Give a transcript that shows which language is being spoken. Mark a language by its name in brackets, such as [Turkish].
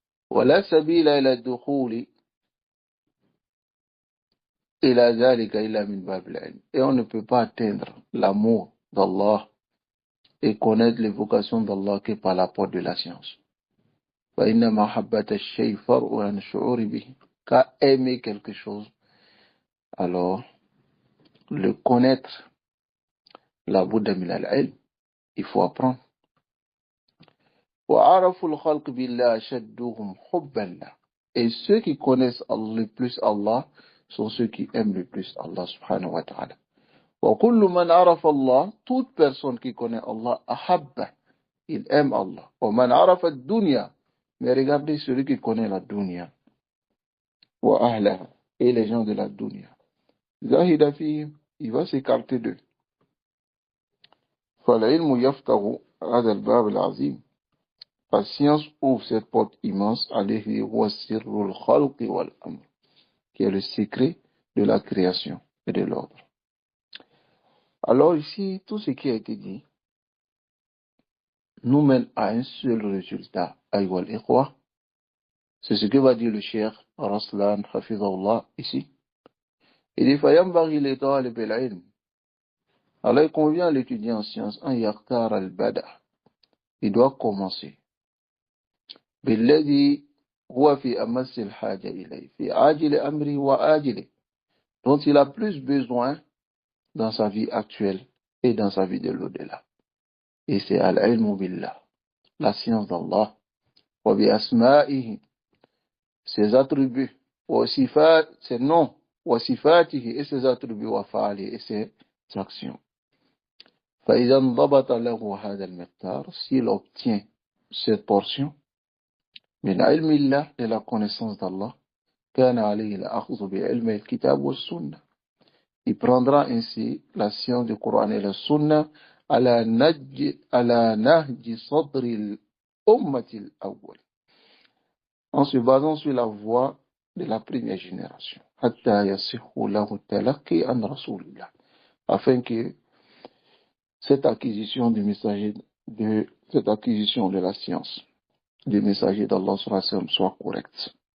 [Arabic] ولا سبيل إلى الدخول إلى ذلك إلا من باب العلم. [French] Et on ne peut pas atteindre l'amour d'Allah et connaître l'évocation d'Allah que par la porte de la science. [Arabic] فإن محبة الشيء فرع عن الشعور به. [French] Qu'à aimer quelque chose, alors le connaître, la Bouddha [Arabic] min al-ilm, [French] il faut apprendre. [Arabic] وعرفوا الخلق بالله أشدهم حبا له. [French] Et ceux qui connaissent le plus Allah sont ceux qui aiment le plus Allah subhanahu wa ta'ala. [Arabic] وكل من عرف الله, [French] toute personne qui connaît Allah, [Arabic] أحبه, [French] il aime Allah. [Arabic] ومن عرف الدنيا, [French] mais regardez celui qui connaît la dunya, [Arabic] وأهلها, [French] et les gens de la dunya, [Arabic] زاهد فيهم, [French] il va s'écarter d'eux. [Arabic] فالعلم يفتح هذا الباب العظيم. [French] La science ouvre cette porte immense, [Arabic] alayhi wa sirrul khalqi wal amr, [French] qui est le secret de la création et de l'ordre. Alors ici, tout ce qui a été dit nous mène à un seul résultat, [Arabic] ayyuhal ikhwa. [French] C'est ce que va dire le cheikh Raslan Hafizahullah ici. Il dit [Arabic] fayambaghi li talib al-ilm. [French] Alors il convient à l'étudiant en sciences [Arabic] an yaqtar al-bada. [French] Il doit commencer [Arabic] بالذي هو في أمس الحاجة إليه في عاجل أمره وآجله, [French] dont il a plus besoin dans sa vie actuelle et dans sa vie de l'au-delà. Et c'est [Arabic] al-ilmu billah, [French] la science d'Allah, [Arabic] wa bi asma'ihi, [French] ses attributs, [Arabic] wa sifat, [French] ses noms, [Arabic] wa sifatihi, [French] et ses attributs, [Arabic] wa fa'ali, [French] et ses actions. [Arabic] فإذا انضبط له هذا المقدار, [French] s'il obtient cette portion [Arabic] من علم الله, [French] de la connaissance d'Allah, [Arabic] كان عليه الأخذ بعلم الكتاب والسنة. [French] Il prendra ainsi la science du Coran et la Sunna [Arabic] على نهج صدر الأمة الأول, [French] en se basant sur la voie de la première génération, [Arabic] حتى يصح له التلقي عن رسول الله, [French] afin que cette acquisition du messager cette acquisition de la science du messager d'Allah soit correcte.